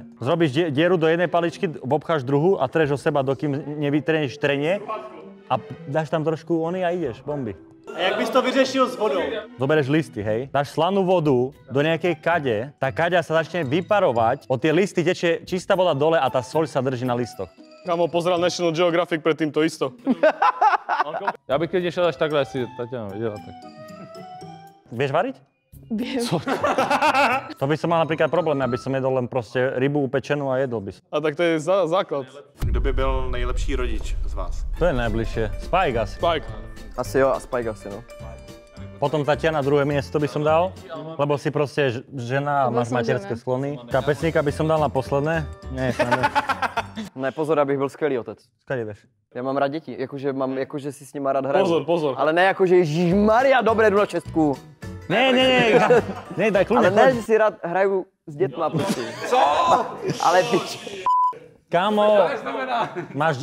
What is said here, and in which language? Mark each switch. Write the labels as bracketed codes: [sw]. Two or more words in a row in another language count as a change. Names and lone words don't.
[sk] Zrobíš dieru do jednej paličky, obcháš druhú a treš o seba, dokým nevytrenieš trenie a dáš tam trošku ony a ideš, bomby. [cs] A jak bys to vyřešil s vodou? [sk] Zobereš listy, hej, dáš slanú vodu do nejakej kade, tá kaďa sa začne vyparovať, od tie listy tečie čistá voda dole a tá soľ sa drží na listoch. Kámo, pozeral National Geographic pred týmto isto. [cs] Já bych klidně šel až takhle, jestli Tatiana viděla, tak. [sk] Vieš variť? Viem. To by som mal napríklad problém, aby som jedol len proste rybu upečenú a jedol by som. A tak to je základ. [cs] Kdo by byl nejlepší rodič z vás? [sk] To je najbližšie. Spike asi. Spike. [cs] Asi jo, a Spike asi, no. [sk] Potom Tatiana druhé miesto by som dal, lebo si proste žena a máš som materské žena. sklony. Kapesníka by som dal na posledné. Nie, [cs] Ne, pozor, abych byl skvělý otec. [sk] skade vieš. [cs] Já mám rád děti, jakože si s nima rád hraju. Pozor. Ale ne jakože Ježišmarja, dobré, jdu na čestku. [sk] Ne, daj kľudne, [cs] Ale ne, že si rád hraju s dětma, prosím. Co? Ale pič. Kámo, máš...